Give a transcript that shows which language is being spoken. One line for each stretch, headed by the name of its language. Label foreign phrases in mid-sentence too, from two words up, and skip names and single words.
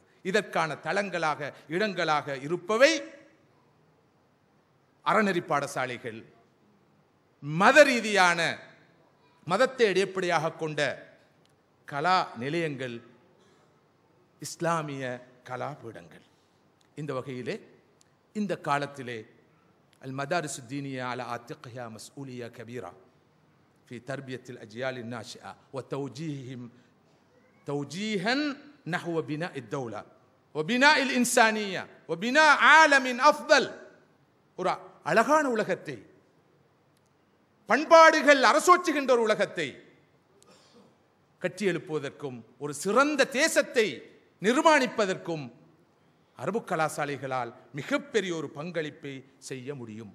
Tamil: இதற்கான தளங்களாக இடங்களாக இருப்பவை அறநெறி பாடசாலைகள், மத ரீதியான மதத்தை அடிப்படையாக கொண்ட கலா நிலையங்கள், இஸ்லாமிய கலாபீடங்கள். இந்த வகையிலே இந்த காலத்திலே
Arabic: المدارس الدينية على عاتقها مسؤولية كبيرة في تربية الأجيال الناشئة وتوجيههم توجيها نحو بناء الدولة وبناء الإنسانية وبناء عالم أفضل.
Tamil: ஒரு அழகான உலகத்தை, பண்பாடுகள் அரசோச்சுகின்ற ஒரு உலகத்தை கட்டியெழுப்புவதற்கும் ஒரு சிறந்த தேசத்தை நிர்மாணிப்பதற்கும் அரபு கலாசாலைகளால் மிகப்பெரிய ஒரு பங்களிப்பை செய்ய முடியும்.